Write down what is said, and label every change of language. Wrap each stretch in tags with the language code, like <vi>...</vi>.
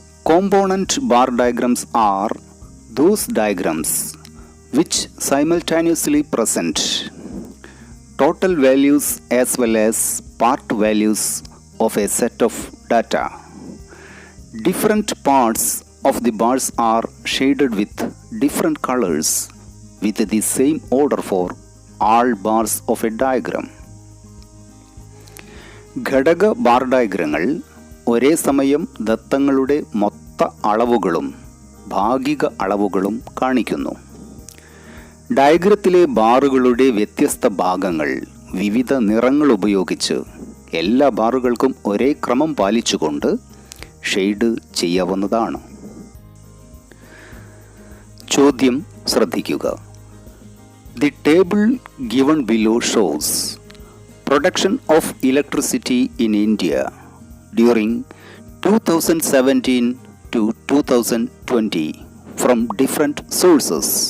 <en>Component bar diagrams are those diagrams which simultaneously present total values as well as part values of a set of data. Different parts of the bars are shaded with different colors with the same order for all bars of a diagram.</en> <ml>ഘടക bar ഡയഗ്രങ്ങൾ ഒരേ സമയം ദത്തങ്ങളുടെ മൊത്ത അളവുകളും ഭാഗിക അളവുകളും കാണിക്കുന്നു. ഡയഗ്രത്തിലെ ബാറുകളുടെ വ്യത്യസ്ത ഭാഗങ്ങൾ വിവിധ നിറങ്ങൾ ഉപയോഗിച്ച് എല്ലാ ബാറുകൾക്കും ഒരേ ക്രമം പാലിച്ചുകൊണ്ട് ഷെയ്ഡ് ചെയ്യാവുന്നതാണ്. ചോദ്യം ശ്രദ്ധിക്കുക.</ml> <en>The table given below shows production of electricity in India during 2017 to 2020 from different sources.</en>